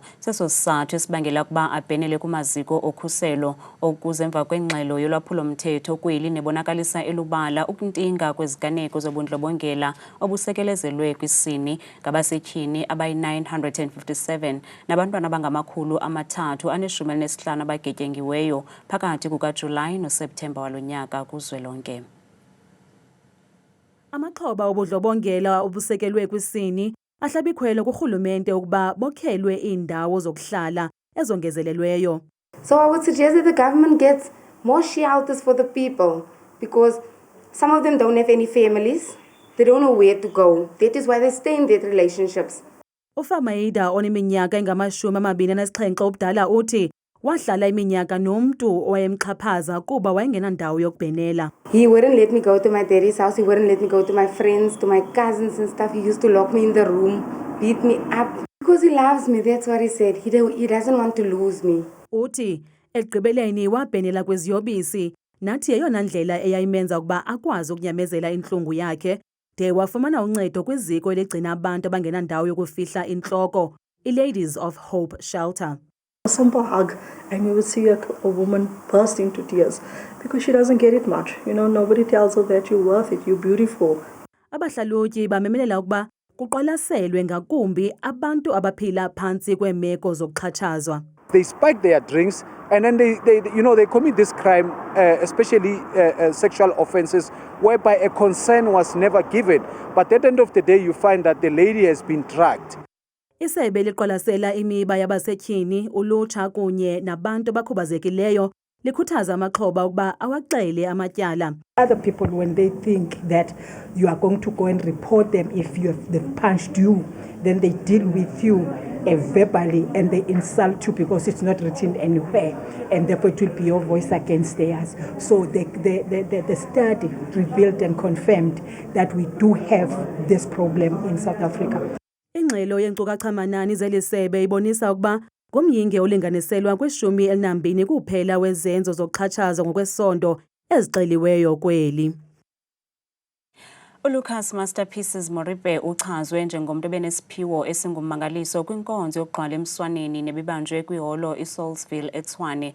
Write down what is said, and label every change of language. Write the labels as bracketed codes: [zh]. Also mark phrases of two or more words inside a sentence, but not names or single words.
[xh] Seso sizathu esibangela ukuba abhenele kumaziko okhuselo okuze emva kwengxelo yolwaphulo mthetho kweli nebonakalisa elubala ukuntinga kweziganeko zobundlobongela obusekelezelwe kwisini ngabasetyhini abayi-957 nabantwana abangama-315 abagetyengiweyo phakathi kukaJulayi noSeptemba walo nyaka kuzwelonke. Amaxhoba obudlobongela obusekelwe kwisini ahlabikhwele kurhulumente ukuba bokhelwe iindawo zokuhlala ezongezelelweyo. [en] So I would suggest that the government gets more shelters for the people because some of them don't have any families. They don't know where to go. That is why they stay in their relationships. [xh] Ufamaida oneminyaka engama-27 obudala uthi wahlala iminyaka nomntu owayemxhaphaza kuba wayengenandawo yokubhenela. [en] He wouldn't let me go to my daddy's house. He wouldn't let me go to my friends, to my cousins and stuff. He used to lock me in the room, beat me up. Because he loves me, that's what he said. He doesn't want to lose me. [xh] Uthi ekugqibeleni wabhenela kweziyobisi, nathi yeyona ndlela eyayimenza ukuba akwazi ukunyamezela intlungu yakhe, de wafumana uncedo kwiziko eligcina abantu abangenandawo yokufihla intloko, i-Ladies of Hope Shelter. [en] A simple hug, and you would see a woman burst into tears because she doesn't get it much. You know, nobody tells her that you're worth it, you're beautiful. [xh] Abahlalutyi bamemelela ukuba kuqwalaselwe ngakumbi abantu abaphila phantsi kweemeko zokuxhatshazwa. [en] They spike their drinks and then they commit this crime, especially sexual offences, whereby a consent was never given. But at the end of the day, you find that the lady has been drugged. [xh] Isebe liqwalasela imiba yabasetyhini, ulutsha kunye nabantu abakhubazekileyo likhuthaza amaxhoba ukuba awaxele amatyala. [en] Other people, when they think that you are going to go and report them if they've punched you, then they deal with you verbally and they insult you because it's not written anywhere, and therefore it will be your voice against theirs. So the study revealed and confirmed that we do have this problem in South Africa. [xh] Ingxelo yenkcukacha-manani zeli sebe ibonisa ukuba ngomyinge olinganiselwa kwi-12 kuphela wezenzo zokuxhatshazwa ngokwesondo ezixeliweyo kweli. uLucas Masterpieces Moripe uchazwe njengomntu obenesiphiwo esingummangaliso kwinkonzo yokugqwala emswaneni nebibanjwe kwiholo iSaulsville eTshwane.